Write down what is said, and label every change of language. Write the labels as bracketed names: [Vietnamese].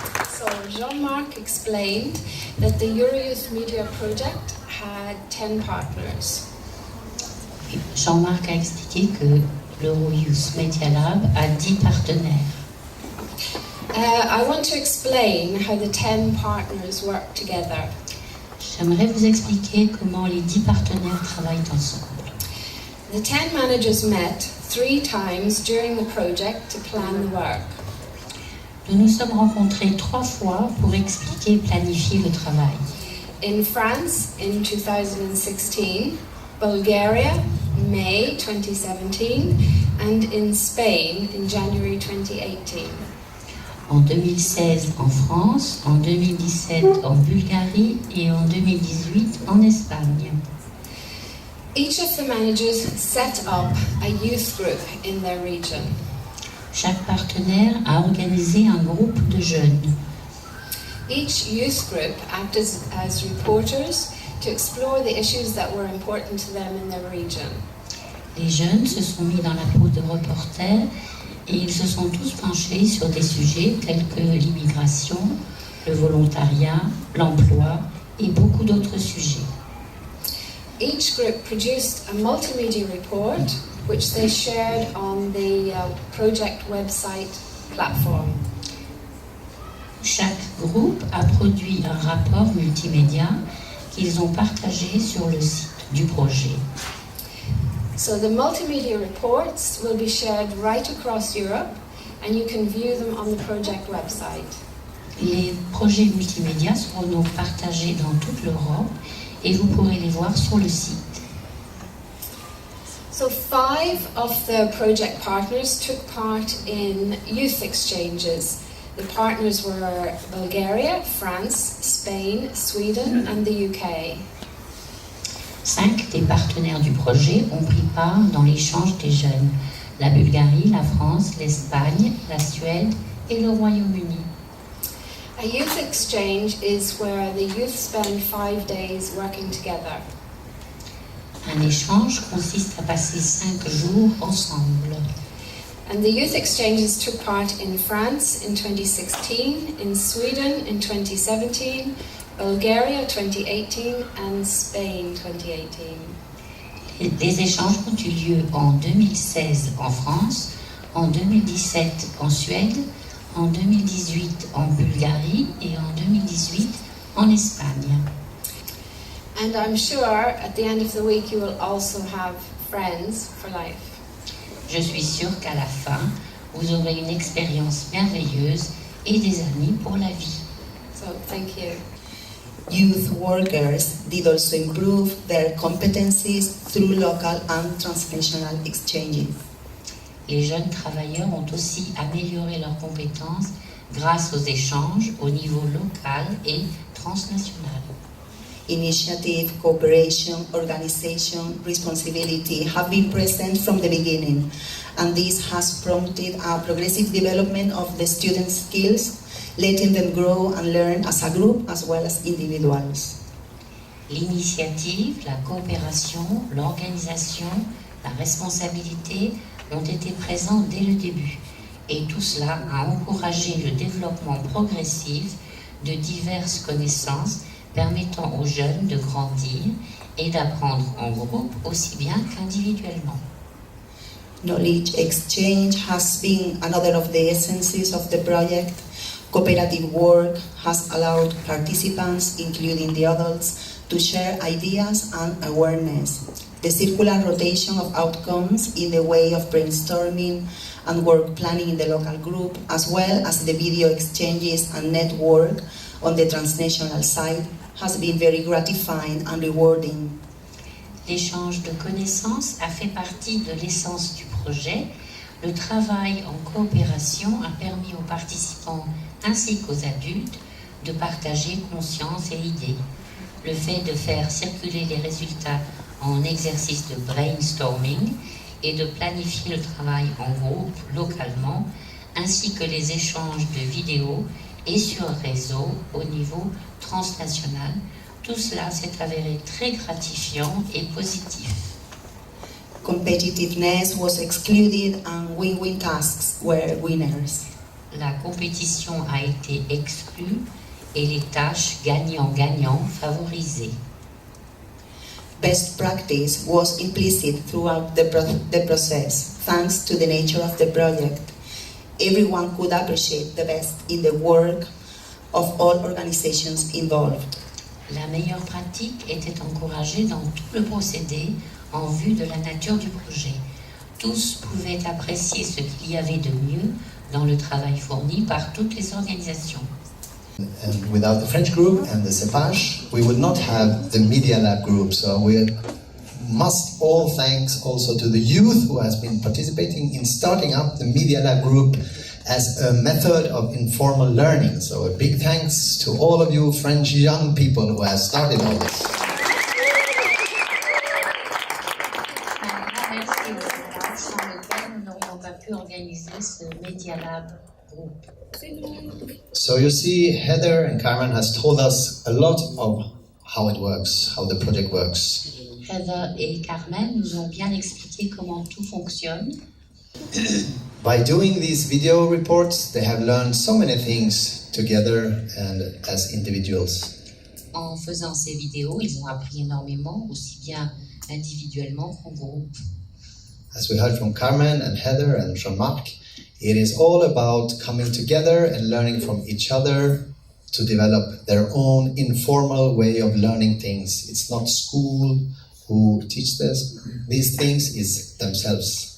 [English] So Jean-Marc explained that the Eurojust Media Project had 10 partners. [French] Jean-Marc a expliqué que l'Eurojust Media Lab a 10 partenaires. [English] I want to explain how the 10 partners work together. [French] J'aimerais vous expliquer comment les 10 partenaires travaillent ensemble. [English] The 10 managers met 3 times during the project to plan the work. [French] Nous nous sommes rencontrés 3 fois pour expliquer et planifier le travail. [English] In France in 2016, Bulgaria, May 2017, and in Spain in January 2018. [French] En 2016 en France, en 2017 en Bulgarie et en 2018 en Espagne. [English] Each of the managers set up a youth group in their region. [French] Chaque partenaire a organisé un groupe de jeunes. [English] Each youth group acted as reporters to explore the issues that were important to them in their region. [French] Les jeunes se sont mis dans la peau de reporters Et ils se sont tous penchés sur des sujets tels que l'immigration, le volontariat, l'emploi et beaucoup d'autres sujets. [English] Each group produced a multimedia report which they shared on the project website platform. [French] Chaque groupe a produit un rapport multimédia qu'ils ont partagé sur le site du projet. [English] So the multimedia reports will be shared right across Europe and you can view them on the project website. [French] Les projets multimédia seront donc partagés dans toute l'Europe et vous pourrez les voir sur le site. [English] So 5 of the project partners took part in youth exchanges. The partners were Bulgaria, France, Spain, Sweden and the UK. [French] 5 des partenaires du projet ont pris part dans l'échange des jeunes. La Bulgarie, la France, l'Espagne, la Suède et le Royaume-Uni. [English] A youth exchange is where the youth spend 5 days working together. [French] Un échange consiste à passer 5 jours ensemble. [English] And the youth exchanges took part in France in 2016, in Sweden in 2017, Bulgaria 2018 and Spain 2018. [French] Les échanges ont eu lieu en 2016 en France, en 2017 en Suède, en 2018 en Bulgarie et en 2018 en Espagne. [English] And I'm sure at the end of the week you will also have friends for life. [French] Je suis sûre qu'à la fin, vous aurez une expérience merveilleuse et des amis pour la vie. [English] So thank you. Youth workers did also improve their competencies through local and transnational exchanges. [French] Les jeunes travailleurs ont aussi amélioré leurs compétences grâce aux échanges au niveau local et transnational. [English] Initiative, cooperation, organization, responsibility have been present from the beginning, and this has prompted a progressive development of the students' skills, letting them grow and learn as a group as well as individuals. [French] L'initiative, la coopération, l'organisation, la responsabilité ont été présents dès le début, et tout cela a encouragé le développement progressif de diverses connaissances permettant aux jeunes de grandir et d'apprendre en groupe aussi bien qu'individuellement. [English] Knowledge exchange has been another of the essences of the project. Cooperative work has allowed participants, including the adults, to share ideas and awareness. The circular rotation of outcomes in the way of brainstorming and work planning in the local group, as well as the video exchanges and network on the transnational side, has been very gratifying and rewarding. [French] L'échange de connaissances a fait partie de l'essence du projet. Le travail en coopération a permis aux participants ainsi qu'aux adultes de partager conscience et idées. Le fait de faire circuler les résultats en exercice de brainstorming et de planifier le travail en groupe localement, ainsi que les échanges de vidéos et sur réseau au niveau transnational, tout cela s'est avéré très gratifiant et positif. [English] Competitiveness was excluded and win-win tasks were winners. [French] La compétition a été exclue et les tâches gagnant-gagnant favorisées. [English] Best practice was implicit throughout the process, thanks to the nature of the project. Everyone could appreciate the best in the work of all organizations involved. [French] La meilleure pratique était encouragée dans tout le procédé en vue de la nature du projet. Tous pouvaient apprécier ce qu'il y avait de mieux dans le travail fourni par toutes les organisations. [English] And without the French group and the CEPACH, we would not have the Media Lab group. So we must all thanks also to the youth who has been participating in starting up the Media Lab group as a method of informal learning. So a big thanks to all of you French young people who have started all this. [French] Sans lequel nous n'aurions pas pu organiser ce Media Lab group. [English] So you see, Heather and Carmen has told us a lot of how it works, how the project works. [French] Heather et Carmen nous ont bien expliqué comment tout fonctionne. [English] By doing these video reports, they have learned so many things together and as individuals. [French] En faisant ces vidéos, ils ont appris énormément, aussi bien individuellement qu'en groupe. [English] As we heard from Carmen and Heather and Jean-Marc, it is all about coming together and learning from each other to develop their own informal way of learning things. It's not school who teach these things, it's themselves.